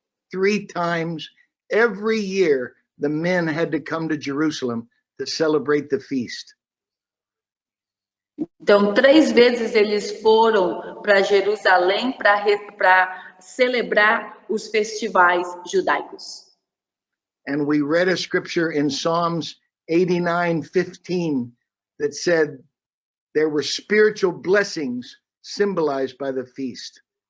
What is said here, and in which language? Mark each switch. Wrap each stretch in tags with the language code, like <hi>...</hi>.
<en>3 times every year, the men had to come to Jerusalem to celebrate the feast.</en> <pt>Então, 3 vezes eles foram para Jerusalém para celebrar os festivais judaicos.</pt> <en>And we read a scripture in Psalms 89:15 that said there were spiritual blessings symbolized by the feast.</en>